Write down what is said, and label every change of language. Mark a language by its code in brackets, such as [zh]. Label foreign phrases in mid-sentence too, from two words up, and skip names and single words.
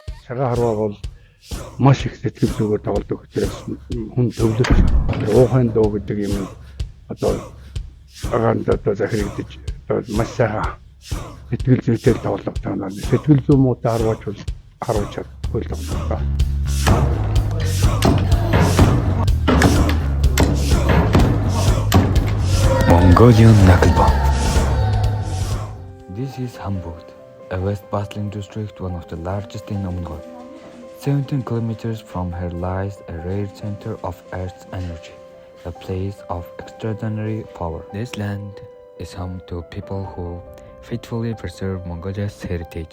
[mn] Шагаа харваа бол маш их сэтгэл зүгээр тоглодог учраас хүн төвлөрч уухайн дуу гэдэг юм одоо аганд одоо захирагдаж одоо маш сайхан сэтгэл зүйтэй тоглох таанаа сэтгэл зүй муутай харваач бол харуулж чадахгүй л тоглох. [en] Mongolian knuckleball. This is Hamburg, a west bustling district, one of the largest in Mongolia. 17 kilometers from here lies a rare center of Earth's energy, a place of extraordinary power. This land is home to people who faithfully preserve Mongolia's heritage.